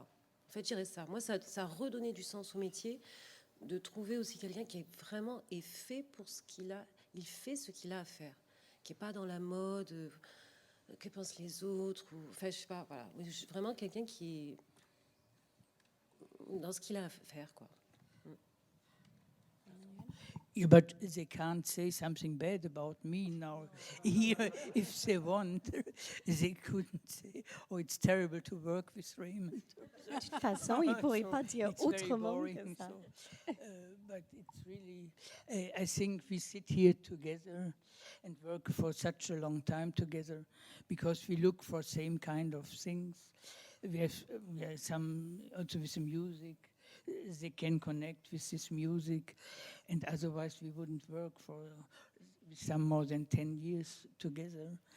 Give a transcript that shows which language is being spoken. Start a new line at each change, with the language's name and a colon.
French: En fait, je dirais ça. Moi, ça a redonné du sens au métier, de trouver aussi quelqu'un qui est vraiment fait pour ce qu'il a. Il fait ce qu'il a à faire, qui est pas dans la mode, que pensent les autres. Enfin, je sais pas. Voilà. Vraiment quelqu'un qui est dans ce qu'il a à faire, quoi.
English: Yeah, but they can't say something bad about me now. Here, if they want, they couldn't say, "Oh, it's terrible to work with Raymond."
French: De toute façon, ils ne pourraient pas dire autrement que ça.
English: but it's really, I think we sit here together and work for such a long time together because we look for same kind of things. We have some, also with the music, they can connect with this music, and otherwise we wouldn't work for some more than 10 years together.